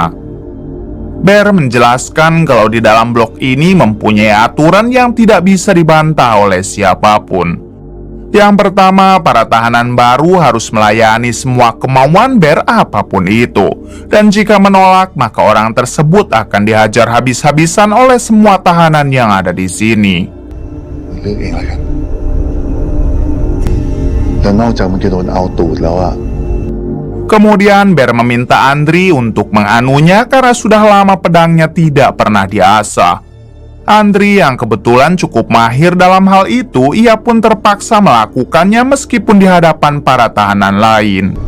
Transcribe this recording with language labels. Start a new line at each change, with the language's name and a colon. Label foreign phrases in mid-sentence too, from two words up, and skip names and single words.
Indonesian: Ber menjelaskan kalau di dalam blok ini mempunyai aturan yang tidak bisa dibantah oleh siapapun. Yang pertama, para tahanan baru harus melayani semua kemauan Bear apapun itu. Dan jika menolak, maka orang tersebut akan dihajar habis-habisan oleh semua tahanan yang ada di sini.
Thai: เลือกเองแล้วกันแล้วนอกจากมันจะโดนเอาตูดแล้วอะ
Indonesian: Kemudian Bear meminta Andri untuk menganunya karena sudah lama pedangnya tidak pernah diasah. Andri yang kebetulan cukup mahir dalam hal itu, ia pun terpaksa melakukannya meskipun di hadapan para tahanan lain.